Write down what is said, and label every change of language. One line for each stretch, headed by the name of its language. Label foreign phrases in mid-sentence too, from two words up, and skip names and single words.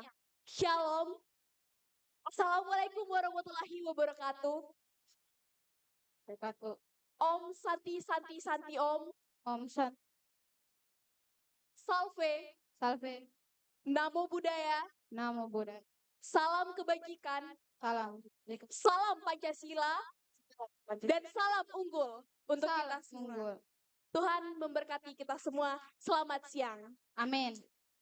Hebrew: Shalom.
Arabic: Assalamualaikum warahmatullahi wabarakatuh.
Sanskrit: Om Santi Santi Santi Om. Om Santi.
Latin: Salve. Salve.
Pali: Namo Buddhaya. Namo Buddhaya.
Indonesian: Salam kebajikan. Salam. Salam Pancasila. Dan salam unggul untuk kita semua. Tuhan memberkati kita semua. Selamat siang. Amin.